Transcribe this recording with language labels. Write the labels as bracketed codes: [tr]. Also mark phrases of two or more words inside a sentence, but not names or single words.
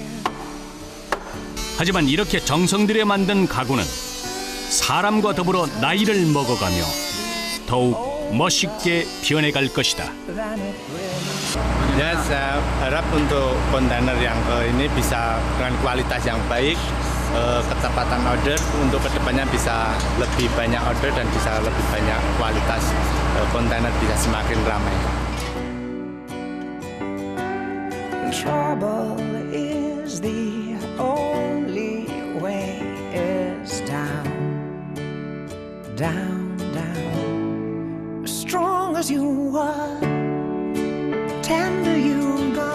[ko] 하지만 이렇게 정성 들여 만든 가구는 사람과 더불어 나이를 먹어가며 더욱 멋있게 변해갈 것이다. [id] Ya, saya harap untuk kontainer yang ini bisa dengan kualitas yang baik, kecepatan order untuk kedepannya bisa lebih banyak order dan bisa lebih banyak kualitas, kontainer bisa semakin ramai. [en] Trouble is the only way is down, down, down. As strong as you are, tender you go.